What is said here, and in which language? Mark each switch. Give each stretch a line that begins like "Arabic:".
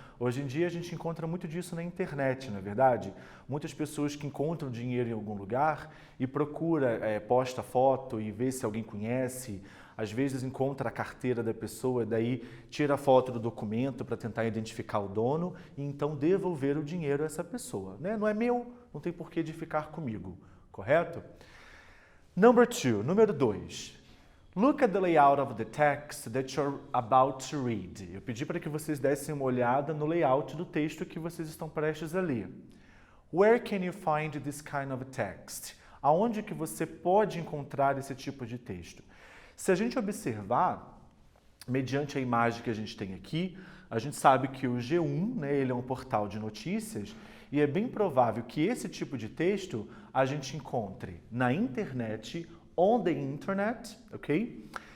Portuguese: Hoje em dia a gente encontra muito disso na internet, não é verdade? Muitas pessoas que encontram dinheiro em algum lugar e procura, posta foto e vê se alguém conhece, às vezes encontra a carteira da pessoa, daí tira a foto do documento para tentar identificar o dono e então devolver o dinheiro a essa pessoa, né? Não é meu, não tem porquê de ficar comigo, correto? Número 2.
English: Look at the layout of the text that you're about to read.
Portuguese: Eu pedi para que vocês dessem uma olhada no layout do texto que vocês estão prestes a ler.
English: Where can you find this kind of text?
Portuguese: Aonde que você pode encontrar esse tipo de texto? Se a gente observar, mediante a imagem que a gente tem aqui, a gente sabe que o G1, né, ele é um portal de notícias e é bem provável que esse tipo de texto a gente encontre na internet,
English: on the internet,
Portuguese: ok?